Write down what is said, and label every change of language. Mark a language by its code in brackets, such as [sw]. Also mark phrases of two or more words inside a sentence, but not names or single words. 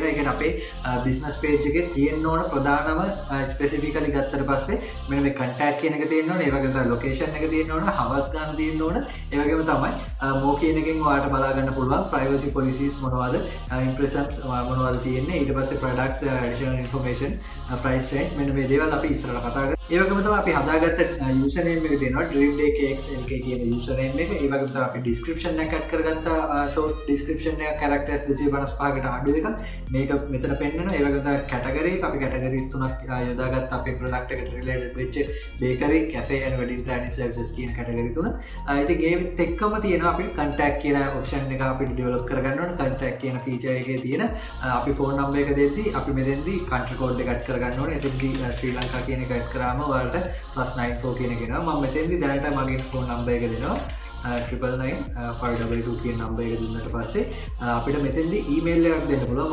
[si] ඒ කියන්නේ අපේ [en] business page [si] එකේ තියෙන්න ඕන ප්‍රධානම specifically ගත්තට පස්සේ මෙන්න මේ contact කියන එක තියෙන්න ඕන. ඒ වගේම තමයි location එක තියෙන්න ඕන, hours ගන්න තියෙන්න ඕන. ඒ වගේම තමයි more කියන එකෙන් ඔයාලට බලා ගන්න පුළුවන් [en] privacy policies [si] මොනවද, impressions මොනවද තියෙන්නේ. ඊට පස්සේ [en] products additional information, price range [si] මෙන්න මේ දේවල් අපි ඉස්සරහට කතා කරමු. ඒ වගේම තමයි අපි හදාගත්ත username එක දෙනවා dreamday kxlk කියන username එක. ඒ වගේම තමයි අපි description එකක් add කරගත්ත [en] short description [si] එක characters 255කට අඩු එකක්. මේක මෙතන පෙන්නනවා. ඒ වගේම තමයි category එක අපි categories තුනක් යොදාගත්ත අපේ product එකට related වෙච්ච [en] bakery, cafe and wedding planning services [si] කියන category තුන. ඉතින් ඒත් එක්කම තියෙනවා අපි contact කියන option එක අපිට develop කරගන්න ඕන. contact කියන feature එකේ තියෙන අපි [en] phone number [si] එක දෙද්දී අපි මෙතෙන්දී [en] country code [si] එක add කරගන්න ඕනේ. එතෙන්දී ශ්‍රී ලංකා කියන එක add කරාම ඔයාලට +94 කියන එක එනවා. මම මෙතෙන්දී දැනට මගේ [en] phone number [si] එක දෙනවා 999 කියන නම්බර් එක දුන්නට පස්සේ අපිට මෙතෙන්දී ඊමේල් එකක් දෙන්න පුළුවන්.